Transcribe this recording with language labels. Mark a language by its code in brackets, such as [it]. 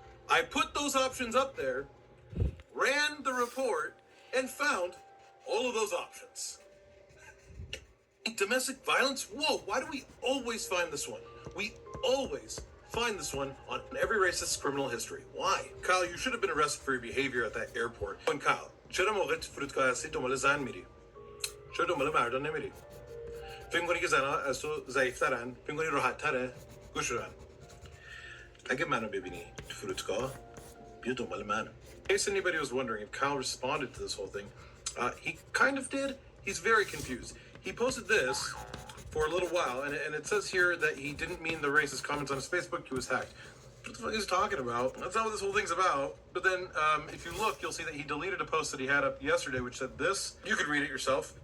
[en] I put those options up there, ran the report, and found all of those options. Domestic violence? Whoa, why do we always find this one? We always find this one on every racist criminal history. Why? Kyle, you should have been arrested for your behavior at that airport. [fa] And Kyle, چرا موقع فرودگاه هستی دنبال زن میری؟ چرا دنبال مردان نمیری؟ فکر می‌کنی که زن‌ها از تو ضعیف‌ترن؟ فکر می‌کنی راحت‌تره؟ گوش رو اگه منو ببینی تو فرودگاه بیا دنبال من. [en] In case anybody was wondering if Kyle responded to this whole thing, he kind of did. He's very confused. He posted this for a little while, and it says here that he didn't mean the racist comments on his Facebook. He was hacked. What the fuck is he talking about? That's not what this whole thing's about. But then, if you look, you'll see that he deleted a post that he had up yesterday, which said this. You could read it yourself.